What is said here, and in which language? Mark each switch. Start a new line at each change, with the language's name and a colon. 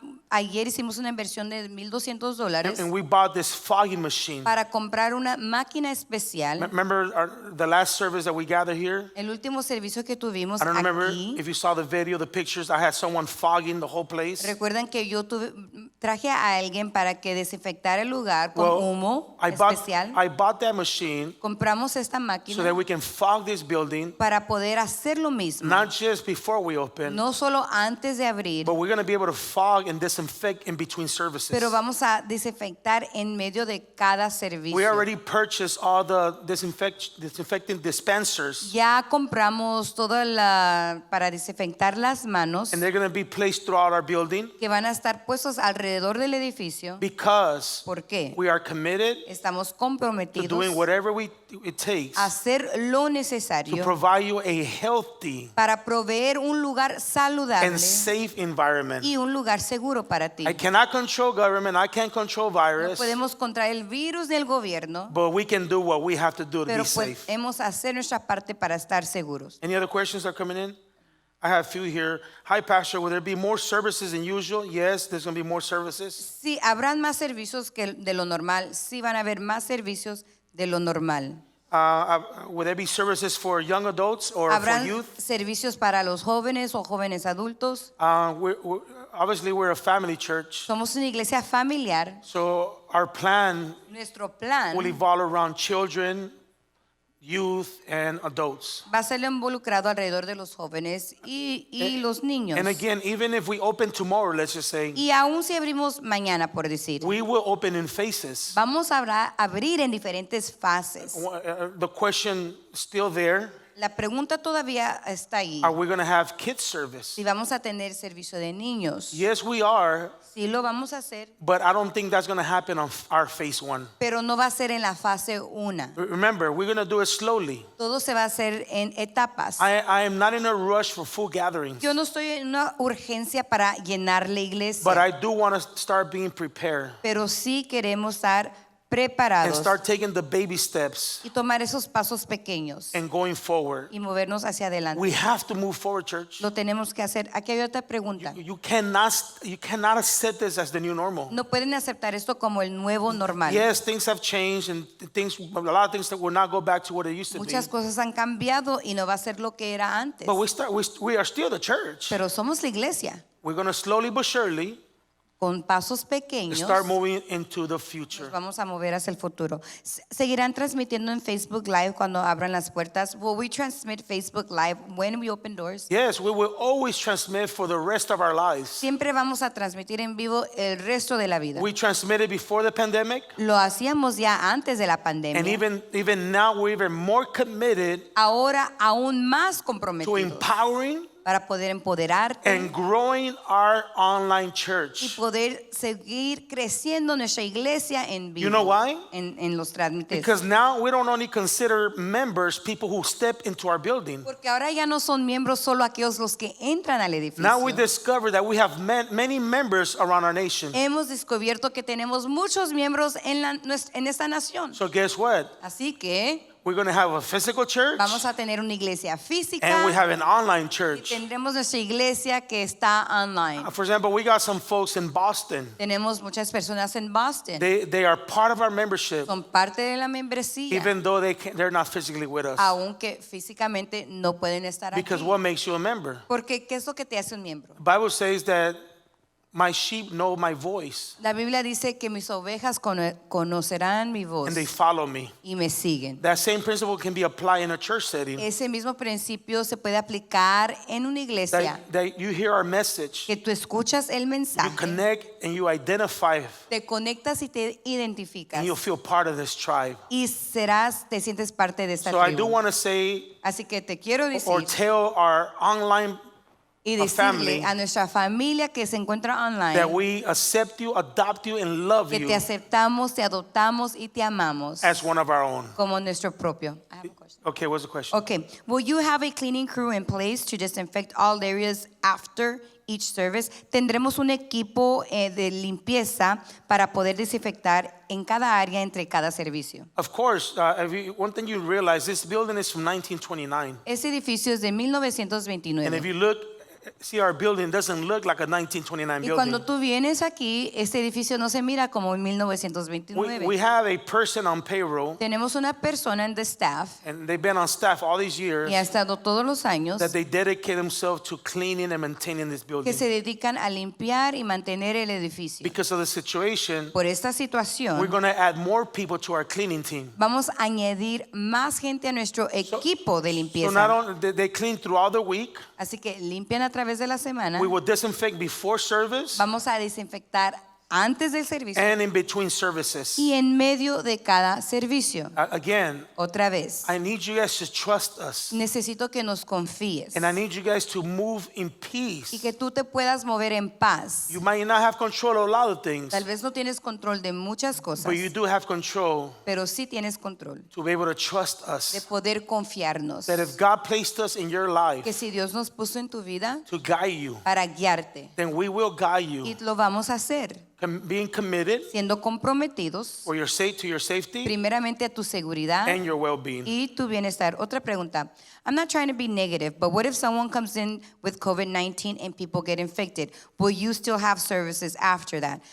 Spanish: Ayer hicimos una inversión de $1,200
English: and we bought this fogging machine.
Spanish: para comprar una máquina especial.
English: Remember the last service that we gathered here?
Spanish: El último servicio que tuvimos
English: I don't remember
Spanish: aquí.
English: if you saw the video, the pictures. I had someone fogging the whole place.
Spanish: Recuerdan que yo traje a alguien para que desinfectara el lugar con humo
English: I
Spanish: especial.
English: bought that machine
Spanish: Compramos esta
English: so that
Spanish: máquina
English: we can fog this building,
Spanish: para poder hacer lo mismo.
English: not just before we open,
Spanish: No solo antes de abrir,
English: but we're going to be able to fog and disinfect in between services.
Spanish: pero vamos a desinfectar en medio de cada servicio.
English: We already purchased all the disinfecting dispensers,
Spanish: Ya compramos para desinfectar las manos
English: and they're going to be placed throughout our building
Spanish: que van a estar puestos alrededor del edificio.
English: because
Spanish: ¿Por qué?
English: we are committed
Spanish: Estamos
English: to
Spanish: comprometidos
English: doing whatever it takes
Spanish: a hacer lo
English: to
Spanish: necesario
English: provide you a healthy
Spanish: para proveer un lugar saludable
English: and safe environment.
Spanish: y un lugar seguro para ti.
English: I cannot control government, I can't control
Spanish: No
English: virus,
Spanish: podemos contra el virus del gobierno,
English: but we can do what we have to do to
Spanish: pero
English: be safe.
Spanish: podemos hacer nuestra parte para estar seguros.
English: Any other questions that are coming in? I have a few here. Hi, Pastor, will there be more services than usual? Yes, there's going to be more services.
Spanish: Sí, habrán más servicios que de lo normal. Sí, van a haber más servicios de lo normal.
English: Will there be services for young adults or for
Spanish: Habrán
English: youth?
Spanish: servicios para los jóvenes o jóvenes adultos.
English: Obviously, we're a family church,
Spanish: Somos una iglesia familiar.
English: so our plan
Spanish: Nuestro plan
English: will evolve around children, youth, and adults.
Spanish: va a ser involucrado alrededor de los jóvenes y los niños.
English: And again, even if we open tomorrow, let's just say,
Spanish: Y aún si abrimos mañana, por decir,
English: we will open in phases.
Spanish: vamos a abrir en diferentes fases.
English: The question still there,
Spanish: La pregunta todavía está ahí.
English: are we going to have kids service?
Spanish: Si vamos a tener servicio de niños.
English: Yes, we are,
Spanish: Sí lo vamos a hacer,
English: but I don't think that's going to happen on our phase one.
Spanish: pero no va a ser en la fase 1.
English: Remember, we're going to do it slowly.
Spanish: Todo se va a hacer en etapas.
English: I am not in a rush for full gatherings,
Spanish: Yo no estoy en una urgencia para llenar la iglesia,
English: but I do want to start being prepared
Spanish: pero sí queremos estar
English: and
Spanish: preparados
English: start taking the baby steps
Spanish: y tomar esos pasos pequeños
English: and going forward.
Spanish: y movernos hacia adelante.
English: We have to move forward, church.
Spanish: Lo tenemos que hacer. Aquí hay otra pregunta.
English: You cannot accept this as the new normal.
Spanish: No pueden aceptar esto como el nuevo normal.
English: Yes, things have changed and a lot of things that will not go back to what it used to be.
Spanish: Muchas cosas han cambiado y no va a ser lo que era antes.
English: But we are still the church.
Spanish: Pero somos la iglesia
English: We're going to slowly but surely
Spanish: con pasos pequeños.
English: start moving into the
Spanish: Nos
English: future.
Spanish: vamos a mover hacia el futuro. Seguirán transmitiendo en Facebook Live cuando abran las puertas.
English: Will we transmit Facebook Live when we open doors? Yes, we will always transmit for the rest of our lives.
Spanish: Siempre vamos a transmitir en vivo el resto de la vida.
English: We transmitted before the pandemic,
Spanish: Lo hacíamos ya antes de la
English: and
Spanish: pandemia.
English: even now we're even more committed
Spanish: Ahora aún más
English: to
Spanish: comprometidos
English: empowering
Spanish: para poder empoderarte
English: and growing our online
Spanish: y
English: church.
Spanish: poder seguir creciendo nuestra iglesia en vivo.
English: You know why?
Spanish: En los trámites.
English: Because now we don't only consider members people who step into our building.
Spanish: Porque ahora ya no son miembros solo aquellos los que entran al edificio.
English: Now we discover that we have many members around our nation.
Spanish: Hemos descubierto que tenemos muchos miembros en esta nación.
English: So guess what?
Spanish: Así que
English: We're going to have a physical church
Spanish: vamos a tener una iglesia física
English: and we have an online
Spanish: y
English: church.
Spanish: tendremos nuestra iglesia que está online.
English: For example, we got some folks in Boston.
Spanish: Tenemos muchas personas en Boston.
English: They are part of our membership,
Spanish: Son parte de la membresía,
English: even though they're not physically with us.
Spanish: aunque físicamente no pueden estar aquí.
English: Because what makes you a member?
Spanish: Porque ¿qué es lo que te hace un miembro?
English: The Bible says that my sheep know my voice
Spanish: La Biblia dice que mis ovejas conocerán mi voz
English: and they follow me.
Spanish: y me siguen.
English: That same principle can be applied in a church setting.
Spanish: Ese mismo principio se puede aplicar en una iglesia.
English: That you hear our message,
Spanish: Que tú escuchas el
English: you
Spanish: mensaje,
English: connect and you identify,
Spanish: te conectas y te identificas
English: and you'll feel part of this tribe.
Spanish: y te sientes parte de esta
English: So I do
Spanish: tribu.
English: want to say
Spanish: Así que te quiero
English: or
Spanish: decir
English: tell our online
Spanish: y
English: a family
Spanish: decirle a nuestra familia que se encuentra
English: that
Spanish: online
English: we accept you, adopt you, and love
Spanish: que
English: you
Spanish: te aceptamos, te adoptamos y te amamos
English: as one of our own.
Spanish: como nuestro propio.
English: I have a question. Okay, what's the question? Okay, will you have a cleaning crew in place to disinfect all areas after each service?
Spanish: Tendremos un equipo de limpieza para poder desinfectar en cada área entre cada servicio.
English: Of course, one thing you realize, this building is from 1929.
Spanish: Ese edificio es de
English: And if
Spanish: 1929.
English: you look, see our building doesn't look like a 1929
Spanish: Y cuando
English: building.
Spanish: tú vienes aquí, este edificio no se mira como en 1929.
English: We have a person on payroll,
Spanish: Tenemos una persona en
English: the staff and they've been on staff all these years,
Spanish: y ha estado todos los años
English: that they dedicate themselves to cleaning and maintaining this
Spanish: que
English: building.
Spanish: se dedican a limpiar y mantener el edificio.
English: Because of the situation,
Spanish: Por esta
English: we're
Spanish: situación,
English: going to add more people to our cleaning team.
Spanish: vamos a añadir más gente a nuestro equipo de
English: So not
Spanish: limpieza.
English: only they clean throughout the week,
Spanish: Así que limpian a través de la semana.
English: we will disinfect before service
Spanish: Vamos a desinfectar antes del servicio
English: and in between services.
Spanish: y en medio de cada servicio.
English: Again,
Spanish: Otra vez,
English: I need you guys to trust us,
Spanish: necesito que nos confíes
English: and I need you guys to move in
Spanish: y
English: peace.
Spanish: que tú te puedas mover en paz.
English: You might not have control of a lot of things,
Spanish: Tal vez no tienes control de muchas cosas,
English: but you do have control
Spanish: pero sí tienes control
English: to be able to trust
Spanish: de
English: us.
Spanish: poder confiarnos.
English: That if God placed us in your
Spanish: Que
English: life
Spanish: si Dios nos puso en tu vida
English: to guide you,
Spanish: para guiarte,
English: then we will guide
Spanish: y
English: you,
Spanish: lo vamos a hacer
English: being committed
Spanish: siendo comprometidos
English: for your to your safety
Spanish: primeramente a tu seguridad
English: and your well-being.
Spanish: y tu bienestar. Otra pregunta.
English: I'm not trying to be negative, but what if someone comes in with COVID-19 and people get infected? Will you still have services after that?